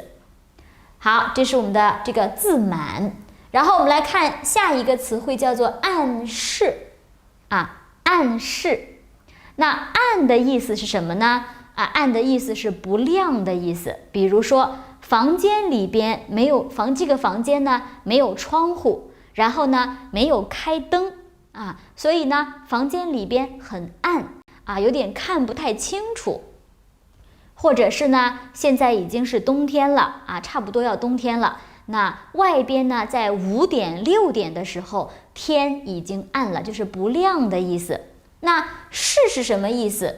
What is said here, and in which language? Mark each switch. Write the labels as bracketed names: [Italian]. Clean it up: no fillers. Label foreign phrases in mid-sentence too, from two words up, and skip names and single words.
[Chinese] 好，這是我們的這個自滿。然後我們來看下一個詞彙，叫做暗示暗示。那暗的意思是什麼呢？暗的意思是不亮的意思。比如說房间裡邊沒有這個房間呢沒有窗戶，然後呢沒有開燈所以呢房間裡邊很暗有點看不太清楚。或者是呢，現在已經是冬天了啊，差不多要冬天了。那外邊呢，在5點、6點的時候，天已經暗了，就是不亮的意思。那是什麼意思？